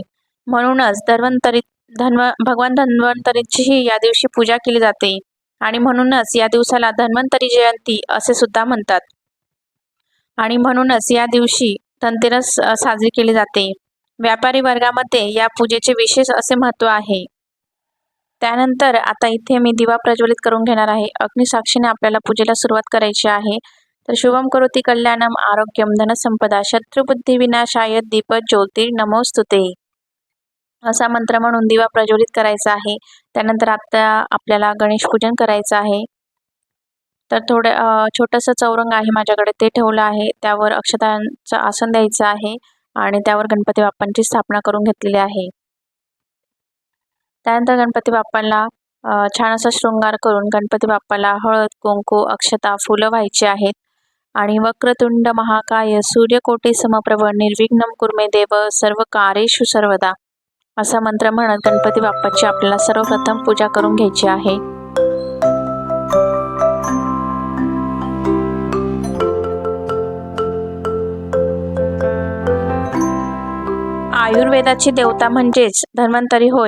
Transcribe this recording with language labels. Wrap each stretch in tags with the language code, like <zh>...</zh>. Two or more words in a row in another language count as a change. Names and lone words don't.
<mr>म्हणूनच भगवान धन्वंतरीचीही या दिवशी पूजा केली जाते आणि म्हणूनच या दिवसाला धन्वंतरी जयंती असे सुद्धा म्हणतात आणि म्हणूनच या दिवशी धनतेरस साजरी केली जाते. व्यापारी वर्गामध्ये या पूजेचे विशेष असे महत्त्व आहे. त्यानंतर आता इथे मी दिवा प्रज्वलित करून घेणार आहे. अग्निसाक्षीने आपल्याला पूजेला सुरुवात करायची आहे. तर</mr> <sa>शुभम करोति कल्याणम आरोग्यम धनसंपदा शत्रुबुद्धी विनाशाय दीप ज्योती नमोस्तुते</sa> <mr>असा मंत्र म्हणून दिवा प्रज्वलित करायचा आहे. त्यानंतर आता आपल्याला गणेश पूजन करायचं आहे. तर छोटंसं चौरंग आहे माझ्याकडे, ते ठेवलं आहे. त्यावर अक्षतांचं आसन द्यायचं आहे आणि त्यावर गणपती बाप्पांची स्थापना करून घेतलेली आहे. त्यानंतर गणपती बाप्पाला छान असा शृंगार करून गणपती बाप्पाला हळद कुंकू अक्षता फुलं व्हायची आहेत आणि</mr> <sa>वक्रतुंड महाकाय सूर्यकोटी समप्रभ निर्विघ्नं कुर्मे देव सर्व कार्येषु सर्वदा</sa> <mr>असा मंत्र म्हणत गणपती बाप्पाची आपल्याला सर्वप्रथम पूजा करून घ्यायची आहे. आयुर्वेदाची देवता म्हणजेच धन्वंतरी होय.</mr>